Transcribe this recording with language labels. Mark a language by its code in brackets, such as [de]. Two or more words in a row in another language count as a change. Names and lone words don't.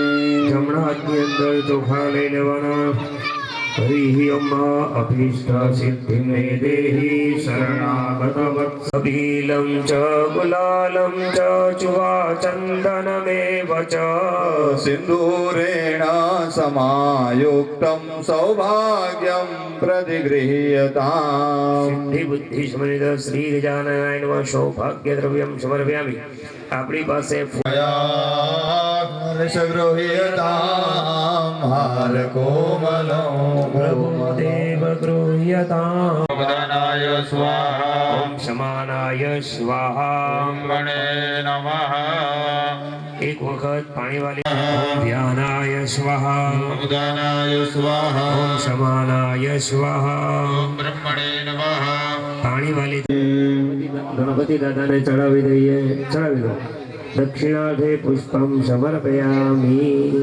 [gu] જમણા હાથની અંદર ચોખા લઈ લેવાના [sa] हरिः ओम अभीष्ट सिद्धिं मे देहि शरणागत वत्सबीलं च गुलालं च चुवा चन्दनमेव च सिन्दूरेण समायुक्तं सौभाग्यं प्रतिगृह्यताम् सिद्धिबुद्धिसमन्वित श्री गजाननाय नमः सौभाग्यद्रव्यं समर्पयामि [gu] આપણી પાસે [sa] गृह्यतां हारकोमलो प्रभुदेव गृह्यताम् भगवानाय स्वाहा ओम समानाय स्वाहा ओम गणे नमः [gu] एक એક વખત પાણી વાલી [sa] ઓમ ધ્યાનાય સ્વાહા ઉદાનાય સ્વાહા ઓમ સમાનાય સ્વાહા બ્રહ્મણે નમઃ [gu] પાણી વાલી ગણપતિ દાદાને ચડાવી દઈએ. ચડાવી દો. [sa] દક્ષિણાર્થે પુષ્પમ સમર્પયામિ.